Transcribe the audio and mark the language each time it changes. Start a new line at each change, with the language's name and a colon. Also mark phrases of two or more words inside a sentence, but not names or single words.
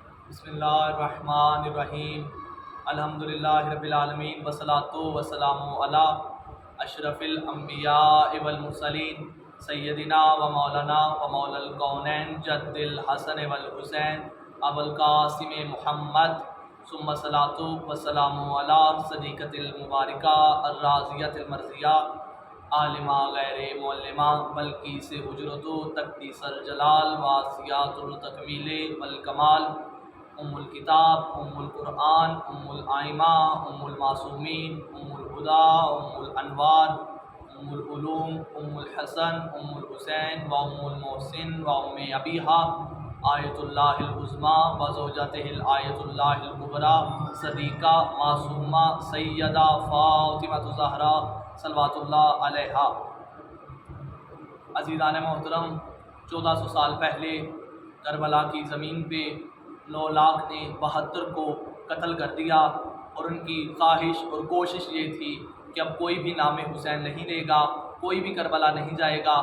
Arabic: بسم اللہ الرحمن الرحیم الحمدللہ رب العالمین والصلاة والسلام علی اشرف الانبیاء والمرسلین سیدنا و مولانا و مولا الکونین جد الحسن والحسین ابو القاسم محمد ثم الصلاة والسلام علی صدیقۃ المبارکہ الرازیۃ المرضیہ عالمہ غیر معلمہ بلکی سے اجرت و تقدیس الجلال واسیات التکمیل والکمال ام الکتاب ام القرآن ام الائمہ ام المعصومین ام الہدا ام الانوار ام العلوم ام الحسن ام الحسین و ام المحسن و ام ابیہا آیت اللہ العظمیٰ و زوجتہ الآیت اللہ الکبریٰ صدیقہ معصومہ سیدہ فاطمہ الزہرا صلوات اللہ علیہا۔
Urdu: عزیزان محترم، 1400 سال پہلے کربلا کی زمین پہ 9 لاکھ نے 72 کو قتل کر دیا، اور ان کی خواہش اور کوشش یہ تھی کہ اب کوئی بھی نام حسین نہیں لے گا، کوئی بھی کربلا نہیں جائے گا۔